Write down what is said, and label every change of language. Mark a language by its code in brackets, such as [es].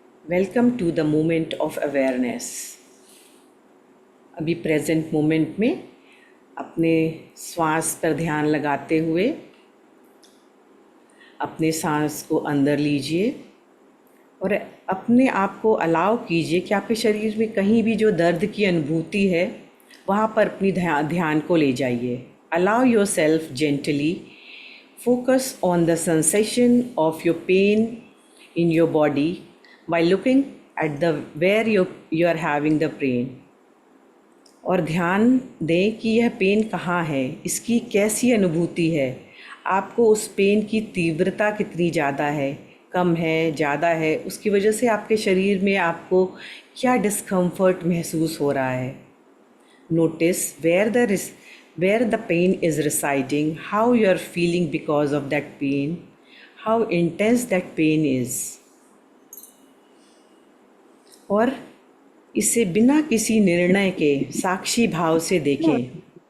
[en] Welcome to the moment of awareness. [hi] अभी present moment में अपने श्वास पर ध्यान लगाते हुए अपने सांस को अंदर लीजिए और अपने आप को अलाउ कीजिए कि आपके शरीर में कहीं भी जो दर्द की अनुभूति है, वहाँ पर अपनी ध्यान को ले जाइए। [en] Allow yourself gently focus on the sensation of your pain in your body by looking at the where you are having the pain। [hi] और ध्यान दें कि यह पेन कहाँ है, इसकी कैसी अनुभूति है, आपको उस पेन की तीव्रता कितनी ज़्यादा है, कम है, ज़्यादा है, उसकी वजह से आपके शरीर में आपको क्या डिस्कम्फर्ट महसूस हो रहा है। [en] Notice where the pain is residing, how you are feeling because of that pain, how intense that pain is। [hi] और इसे बिना किसी निर्णय के साक्षी भाव से देखें।